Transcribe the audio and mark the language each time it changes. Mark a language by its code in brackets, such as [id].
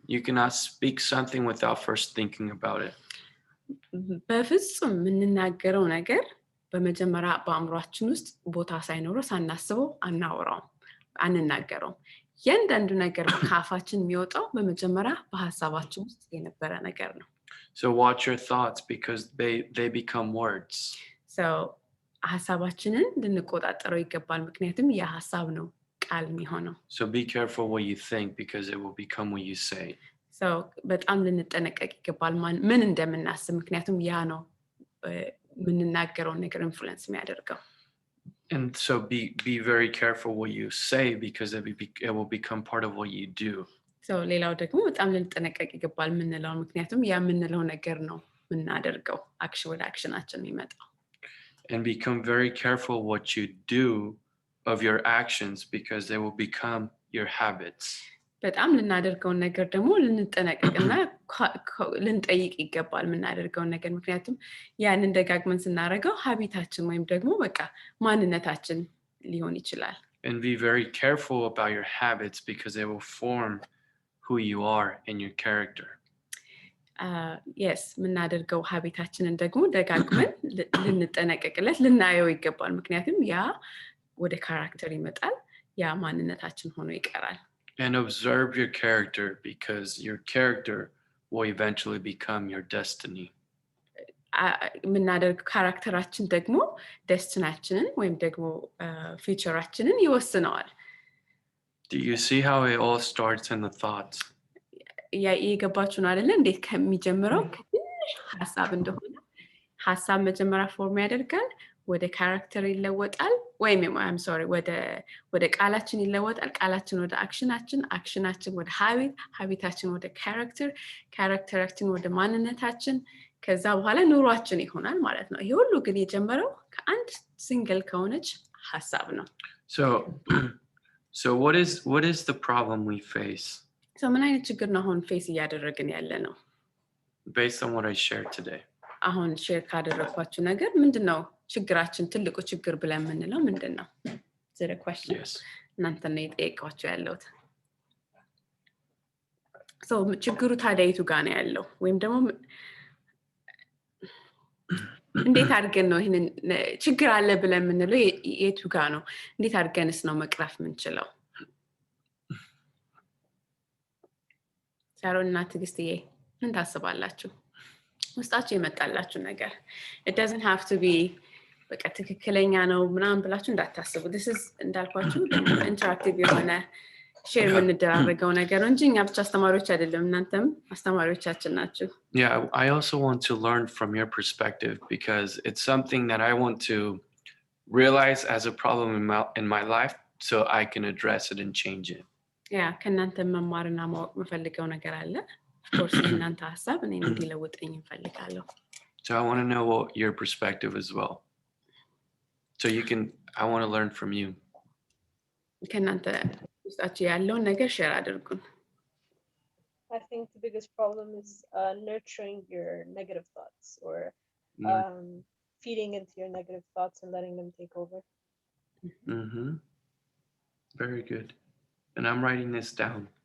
[en] You cannot speak something without first thinking about it. [am] በፍጹም የምንናገረው ነገር በመጀመሪያ በአእምሯችን ውስጥ ቦታ ሳይኖረው ሳናስበው አንናገረውም። ያንዳንዱ ነገር ከአፋችን የሚወጣው በመጀመሪያ በሐሳባችን ውስጥ የነበረ ነገር ነው። [en] So watch your thoughts because they become words. [am] So ሐሳባችንን ልንቆጣጠረው ይገባል ምክንያቱም ያ ሐሳብ ነው ቃል የሚሆነው። [en] So be careful what you think because it will become what you say. [am] So በጣም ልንጠነቀቅ ይገባል ምን እንደምናስብ ምክንያቱም ያ ነው የምንናገረው ነገር ኢንፍሉዌንስ የሚያደርገው። [en] And so be very careful what you say because it will become part of what you do. [am] So ሌላው ደግሞ በጣም ልንጠነቀቅ ይገባል ምንለው ምክንያቱም ያ ምንለው ነገር ነው ምናደርገው ወደ አክሽናችን የሚመጣው። [en] And become very careful what you do of your actions because they will become your habits. [am] በጣም ልናደርገውን ነገር ደግሞ ልንጠነቀቅና ልንጠይቅ ይገባል ምናደርገውን ነገር ምክንያቱም ያንን ደጋግመን ስናደርገው ሀቢታችን ወይም ደግሞ በቃ ማንነታችን ሊሆን ይችላል። [en] And be very careful about your habits because they will form who you are and your character. [am] Yes ምናደርገው ሀቢታችንን ደግሞ ደጋግመን ልንጠነቀቅለት ልናየው ይገባል ምክንያቱም ያ ወደ ካራክተር ይመጣል ያ ማንነታችን ሆኖ ይቀራል። [en] And observe your character because your character will eventually become your destiny. [am] ምናደርግ ካራክተራችን ደግሞ ደስቲናችንን ወይም ደግሞ ፊውቸራችንን ይወስነዋል። [en] Do you see how it all starts in the thoughts? [am] ያ ይገባችሁ ነው አይደል እንዴት ከሚጀምረው ከትንሽ ሐሳብ እንደሆነ ሐሳብ መጀመሪያ ፎርም ያደርጋል ወደ ካራክተር ይለወጣል ወይም [en] I'm sorry [am] ወደ ቃላችን ይለወጣል ቃላችን ወደ አክሽናችን ወደ ሀቢታችን ወደ ካራክተራችን ወደ ማንነታችን ከዛ በኋላ ኑሯችን ይሆናል ማለት ነው። ይሄ ሁሉ ግን የጀመረው ከአንድ ሲንግል ከሆነች ሐሳብ ነው። [en] So what is the problem we face? [am] So ምን አይነት ችግር ነው አሁን ፌስ እያደረግን ያለ ነው? [en] Based on what I shared today. [am] አሁን ሼር ካደረኳችሁ ነገር ምንድነው ችግራችን ትልቁ ችግር ብለን የምንለው ምንድነው? [en] Is it a question? Yes. [am] እናንተ ነው የጠየቃችሁ ያለሁት። So ችግሩ ታዲያ የቱ ጋር ነው ያለው? ወይም ደግሞ እንዴት አድርገን ነው ይሄንን ችግር አለ ብለን የምንለው የቱ ጋር ነው? እንዴት አድርገንስ ነው መቅረፍ የምንችለው? ሳሮን እና ትግስትዬ ምን ታስባላችሁ? ውስጣችሁ የመጣላችሁ ነገር [en] it doesn't have to be [am] በቃ ትክክለኛ ነው ምናምን ብላችሁ እንዳታስቡ። [en] this is [am] እንዳልኳችሁ ኢንተራክቲቭ የሆነ ሼር የምንደራረገው ነገር እንጂ እኛ ብቻ አስተማሪዎች አይደለም እናንተም አስተማሪዎቻችን ናችሁ። [en] Yeah, I also want to learn from your perspective because it's something that I want to realize as a problem in my life so I can address it and change it. [am] Yeah, ከእናንተ መማርና ማወቅ የምፈልገው ነገር አለ። [en] Of course [am] እናንተ ሐሳብ እኔን እንዲለውጠኝ እንፈልጋለሁ። [en] So I want to know what your perspective as well. So I want to learn from you. [am] ከእናንተ ውስጣችሁ ያለውን ነገር ሼር አድርጉን። [en] I think the biggest problem is nurturing your negative thoughts or feeding into your negative thoughts and letting them take over. Mm-hmm. Very good. And I'm writing this down.